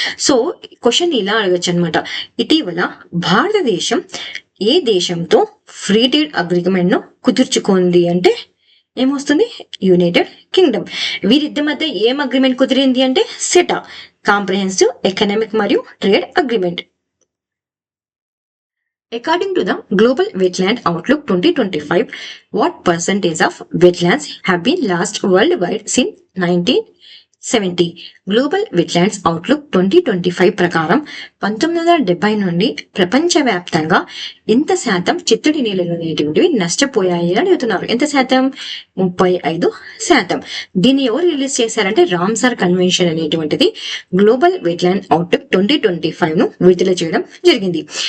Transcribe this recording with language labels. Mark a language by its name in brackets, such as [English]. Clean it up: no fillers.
[Telugu] So question ఇలా అడగచ్చు అనమాట. ఇటీవల భారతదేశం ఏ దేశంతో ఫ్రీ ట్రేడ్ అగ్రిమెంట్ ను కుదుర్చుకుంది అంటే ఏమొస్తుంది? United Kingdom. వీరిద్దరి మధ్య ఏం అగ్రిమెంట్ కుదిరింది అంటే సెటా, కాంప్రహెన్సివ్ ఎకనామిక్ మరియు trade agreement. [English] According to the Global Wetland Outlook 2025, what percentage of wetlands have been lost worldwide since 1970? [Telugu] Global wetlands outlook 2025 ప్రకారం 1970 నుండి ప్రపంచవ్యాప్తంగా ఎంత శాతం చిత్తడి నేలలు అనేటువంటివి నష్టపోయాయి అని అడుగుతున్నారు. ఎంత శాతం? 35%. దీన్ని ఎవరు రిలీజ్ చేశారంటే రామ్సార్ కన్వెన్షన్ అనేటువంటిది గ్లోబల్ వెట్లాండ్ అవుట్లుక్ 2025 ను విడుదల చేయడం జరిగింది.